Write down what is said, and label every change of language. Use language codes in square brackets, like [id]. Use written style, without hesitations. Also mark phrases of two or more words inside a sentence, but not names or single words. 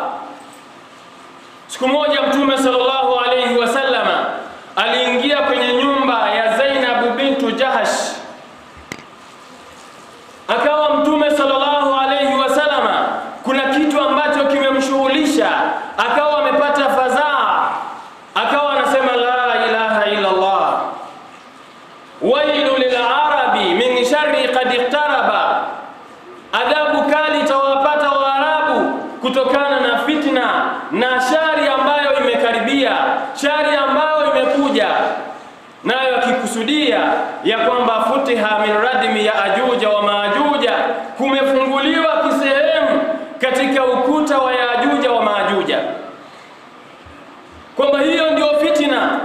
[sw] Siku moja Mtume [ar] صلى الله عليه وسلم [sw] aliingia kwenye nyumba ya Zainab bintu Jahash. Akawa Mtume [ar] صلى الله عليه وسلم [sw] kuna kitu ambacho kimemshughulisha, akawa amepata fadhaa, akawa anasema [ar] لا إله إلا الله، ويل للعرب من شر قد اقترب, [sw] adhabu kali tawapata Waarabu kutokana na fitna na shari ambayo imekaribia, shari ambayo imekuja. Nayo akikusudia ya kwamba [ar] فتح من ردم يأجوج ومأجوج, [sw] kumefunguliwa kisehemu katika ukuta wa Yajuja wa Maajuja, kwamba hiyo ndio fitna.